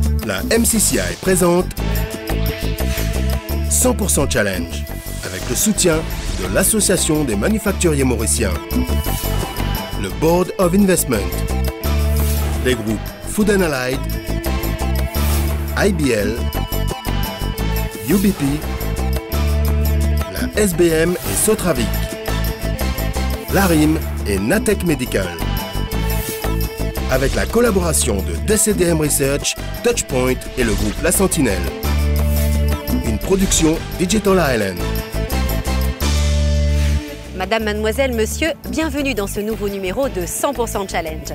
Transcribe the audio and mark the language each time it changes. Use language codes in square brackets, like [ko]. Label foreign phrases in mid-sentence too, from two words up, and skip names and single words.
[fr] La MCCI présente 100% Challenge avec le soutien de l'Association des manufacturiers mauriciens, le Board of Investment, les groupes Food & Allied, IBL, UBP, la SBM et Sotravic, l'ARIM et Natech Medical. Avec la collaboration de DCDM Research, Touchpoint et le groupe La Sentinelle. Une production Digital Island. Madame, mademoiselle, monsieur, bienvenue dans ce nouveau numéro de 100% Challenge.